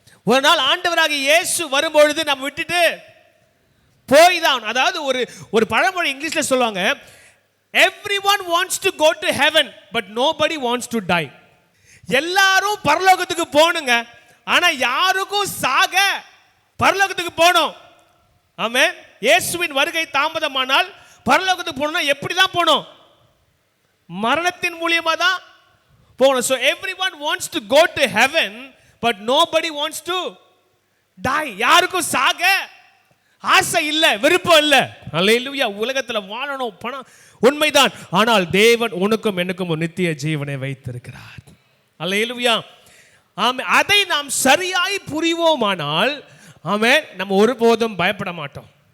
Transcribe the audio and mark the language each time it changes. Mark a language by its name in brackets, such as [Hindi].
[Tamil] ஒரு நாள் ஆண்டவராக இயேசு வரும்பொழுது நம்ம விட்டுட்டு போய் தான், அதாவது ஒரு பழமொழி இங்கிலீஷில் சொல்லுவாங்க, [English] everyone wants to go to heaven but nobody wants to die. [Tamil] எல்லாரும் பரலோகத்துக்கு போகணுங்க, ஆனால் யாருக்கும் சாக பரலோகத்துக்கு போகணும். ஆமென். இயேசுவின் வருகை தாமதமானால் பரலோகத்துக்கு போகணும்னா எப்படி தான் போகணும்? மரணத்தின் மூலியமாக தான் போகணும். [English] So everyone wants to go to heaven but nobody wants to die. [Tamil] யாருக்கும் சாக ஆசை இல்லை, விருப்பம் இல்லை. அல்லேலூயா. உலகத்தில் வாழணும், பணம் உண்மைதான். ஆனால் தேவன் உனக்கும் எனக்கும் ஒரு நித்திய ஜீவனை வைத்திருக்கிறார். அல்லேலூயா. ஆமென். அதை நாம் சரியாய் புரிவோமானால் ஆமென், நம்ம ஒருபோதும் பயப்பட மாட்டோம்.